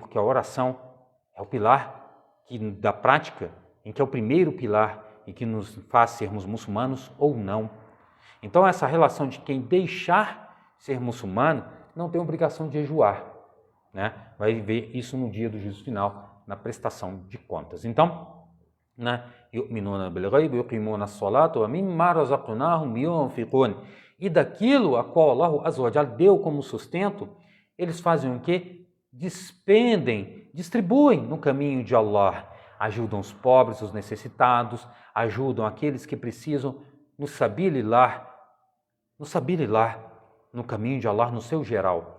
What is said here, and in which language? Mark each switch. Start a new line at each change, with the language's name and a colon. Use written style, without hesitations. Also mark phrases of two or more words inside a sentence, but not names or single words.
Portuguese: Porque a oração é o pilar da prática, em que é o primeiro pilar e que nos faz sermos muçulmanos ou não. Então, essa relação de quem deixar ser muçulmano não tem obrigação de jejuar, né? Vai ver isso no dia do juízo final, na prestação de contas. Então, né?
Arabic: يؤمنون بالغيب ويقيمون الصلاة ومما رزقناهم ينفقون.
Portuguese: E daquilo a qual Allah
Arabic: عز وجل
Portuguese: deu como sustento, eles fazem o quê? Despendem, distribuem no caminho de Allah. Ajudam os pobres, os necessitados, ajudam aqueles que precisam no sabilillah, no caminho de Allah, no seu geral.